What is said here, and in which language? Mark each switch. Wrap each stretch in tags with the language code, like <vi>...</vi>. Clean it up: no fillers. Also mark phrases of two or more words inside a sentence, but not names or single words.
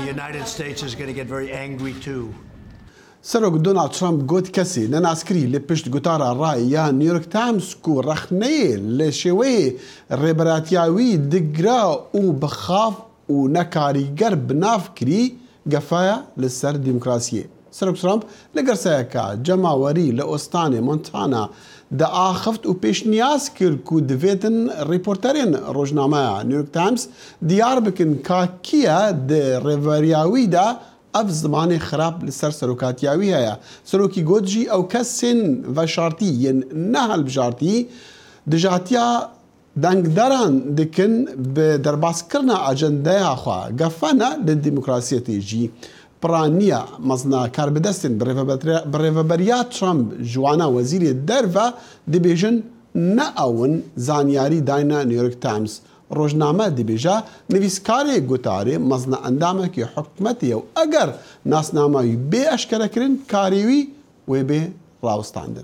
<ku>Serok Donald Trump got kesê nenaskerî li pişt gotara rayê ya New York Times ku rexneyê li şêweyê rêberatiya wî digira û bixaf û nekarîger bi nav kirî gefaya li ser dîmokrasiyê. Serok Trump li gerseyeka cemawerî li Ostanê Montana de axeft û pêşniyaz kir ku divêtin rîporterên rojnameya New York Times diyar bikin ka kiye di rêveriya wî de ئەف زمانی خراپ لەسەر سەرۆکاتیاوی هەیە سەرۆکی گۆتژی ئەو کەسێن ڤەشارتی یەن نەهەڵبژارتی دژاتیا دەنگدەران دکن بە دەرباسکردنا ئاجەندەیە خوا گەفەنە لە دیموکراسیەتێژی پرانیە مەزنا کاربدەستن بڕێڤەبەریا ترامپ جوانە وەزیری دەرڤە دەبێژن نەئەون زانیاری داینا نیویۆرک تایمز ڕۆژنامە دەبێژە نویسکارێ گوتارێ مەزنە ئەندامێکی حکومەتیە و ئەگەر ناسناماوی بێ ئەشکەرەکردن کاریوی وێ بێ ڕاوستاندن.</ku>